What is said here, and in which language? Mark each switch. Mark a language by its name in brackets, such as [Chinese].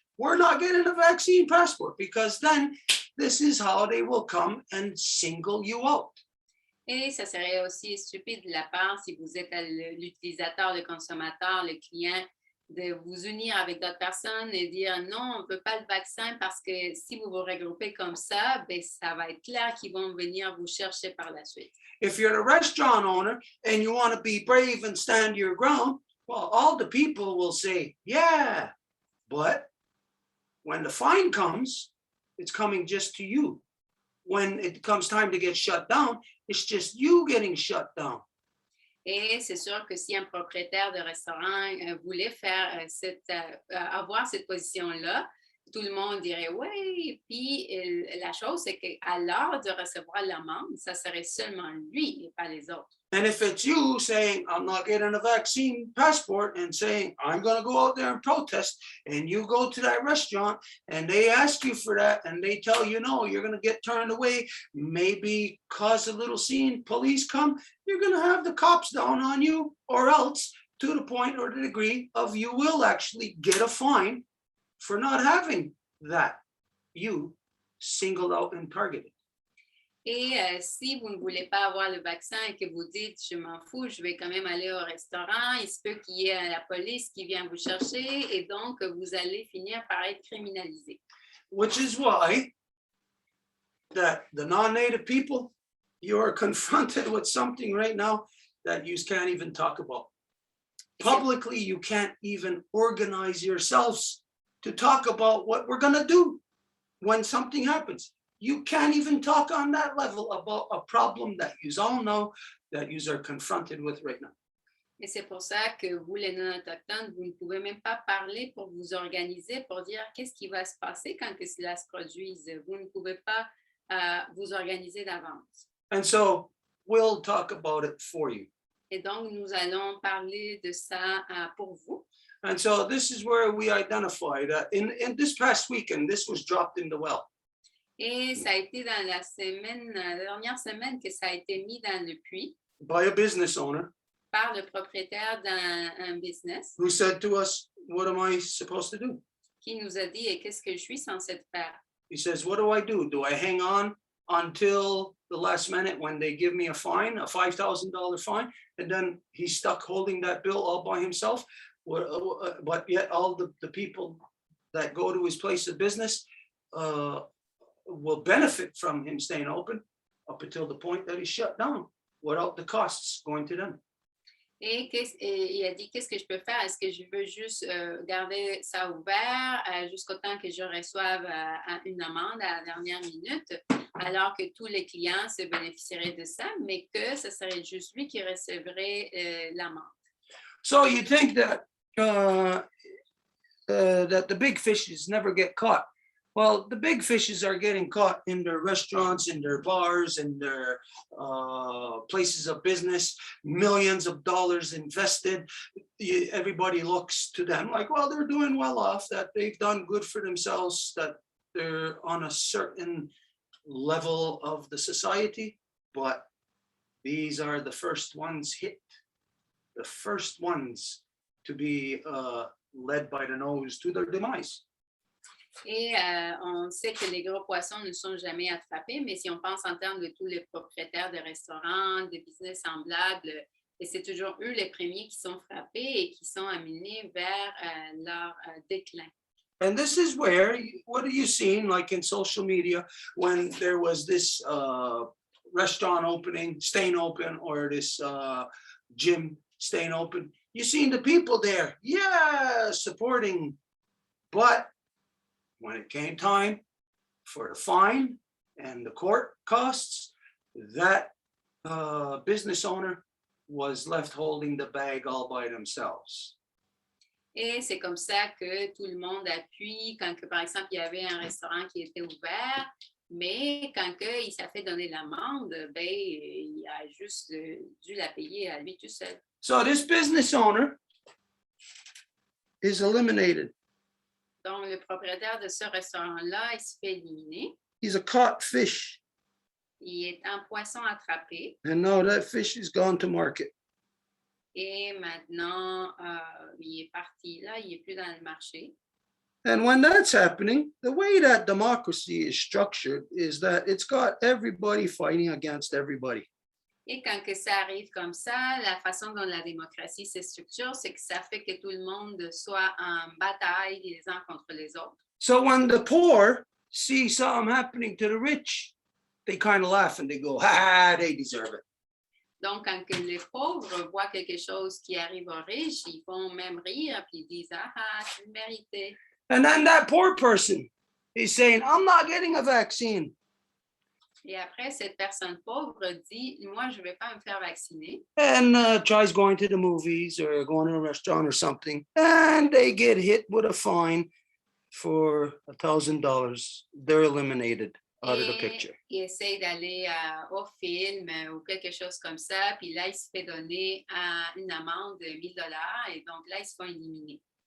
[English] We're not getting a vaccine passport, because then this is how they will come and single you out. [French] Et ça serait aussi stupide de la part, si vous êtes l'utilisateur, le consommateur, le client, de vous unir avec d'autres personnes et dire non, on ne veut pas le vaccin parce que si vous vous regroupez comme ça, ben, ça va être clair qu'ils vont venir vous chercher par la suite. [English] If you're a restaurant owner and you want to be brave and stand your ground, well, all the people will say, yeah, but when the fine comes, it's coming just to you. When it comes time to get shut down, it's just you getting shut down. [French] Et c'est sûr que si un propriétaire de restaurant voulait faire avoir cette position-là, tout le monde dirait oui. Puis la chose, c'est qu'à l'heure de recevoir l'amende, ça serait seulement lui et pas les autres. [English] And if it's you saying, I'm not getting a vaccine passport, and saying, I'm going to go out there and protest, and you go to that restaurant and they ask you for that and they tell you, no, you're going to get turned away, maybe cause a little scene, police come, you're going to have the cops down on you, or else to the point or the degree of you will actually get a fine for not having that you singled out and targeted. [French] Et si vous ne voulez pas avoir le vaccin et que vous dites, je m'en fous, je vais quand même aller au restaurant, il se peut qu'il y ait la police qui vient vous chercher et donc vous allez finir par être criminalisé. [English] Which is why that the non-native people, you are confronted with something right now that you can't even talk about. Publicly, you can't even organize yourselves to talk about what we're going to do when something happens. You can't even talk on that level about a problem that you all know that you are confronted with right now. [French] Et c'est pour ça que vous, les non-autochtones, vous ne pouvez même pas parler pour vous organiser, pour dire qu'est-ce qui va se passer quand que cela se produise. Vous ne pouvez pas vous organiser d'avance. [English] And so we'll talk about it for you. [French] Et donc, nous allons parler de ça pour vous. [English] And so this is where we identified in this past weekend, this was dropped in the well. [French] Et ça a été dans la dernière semaine que ça a été mis dans le puits [English] By a business owner [French] par le propriétaire d'un business [English] who said to us, what am I supposed to do? [French] qui nous a dit, qu'est-ce que je suis censé faire? [English] He says, what do I do? Do I hang on until the last minute when they give me a fine, a $5,000 fine? And then he's stuck holding that bill all by himself. But yet all the people that go to his place of business will benefit from him staying open up until the point that he's shut down without the costs going to them. [French] Et il a dit, qu'est-ce que je peux faire? Est-ce que je veux juste garder ça ouvert jusqu'au temps que je reçoive une amende à la dernière minute, alors que tous les clients se bénéficieraient de ça, mais que ce serait juste lui qui recevrait l'amende? [English] So you think that that the big fishes never get caught. Well, the big fishes are getting caught in their restaurants, in their bars, in their places of business, millions of dollars invested. Everybody looks to them like, well, they're doing well off, that they've done good for themselves, that they're on a certain level of the society. But these are the first ones hit, the first ones to be led by the nose to their demise. [French] Et on sait que les gros poissons ne sont jamais attrapés, mais si on pense en termes de tous les propriétaires de restaurants, de business semblables, et c'est toujours eux les premiers qui sont frappés et qui sont amenés vers leur déclin. [English] And this is where, what are you seeing, like in social media, when there was this restaurant staying open, or this gym staying open. You seen the people there, yeah, supporting. But when it came time for the fine and the court costs, that business owner was left holding the bag all by themselves. [French] Et c'est comme ça que tout le monde appuie quand, que, par exemple, il y avait un restaurant qui était ouvert, mais quand il s'est fait donner l'amende, ben, il a juste dû la payer à lui tout seul. [English] So this business owner is eliminated. [French] Donc, le propriétaire de ce restaurant-là, il se fait éliminer. [English] He's a caught fish. [French] Il est un poisson attrapé. [English] And now that fish is gone to market. [French] Et maintenant, il est parti là, il n'est plus dans le marché. [English] And when that's happening, the way that democracy is structured is that it's got everybody fighting against everybody. [French] Et quand que ça arrive comme ça, la façon dont la démocratie se structure, c'est que ça fait que tout le monde soit en bataille les uns contre les autres. [English] So when the poor see something happening to the rich, they kind of laugh and they go, ha, they deserve it. [French] Donc, quand que les pauvres voient quelque chose qui arrive aux riches, ils vont même rire puis ils disent, ah, c'est mérité. [English] And then that poor person is saying, I'm not getting a vaccine. [French] Et après, cette personne pauvre dit, moi, je ne vais pas me faire vacciner. [English] And tries going to the movies or going to a restaurant or something. And they get hit with a fine for $1,000. They're eliminated out of the picture. [French] Il essaie d'aller au film ou quelque chose comme ça. Puis là, il se fait donner une amende de $1,000. Et donc là, ils se font éliminer.